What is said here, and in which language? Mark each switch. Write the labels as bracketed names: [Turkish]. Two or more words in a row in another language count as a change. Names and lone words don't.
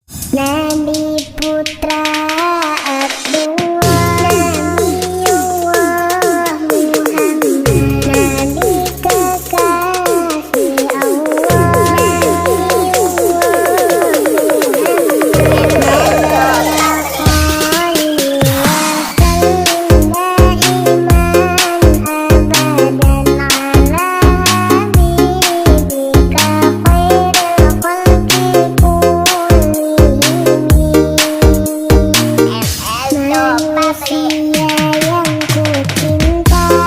[Indonesian] Nabi putra Abdullah, Nabiullah Muhammad, Nabi kekasih Allah, Nabiullah Muhammad. [Arabic] صل و سلم دائما أبدا على حبيبك خير الخلق [Indonesian] manusia yang ku cinta,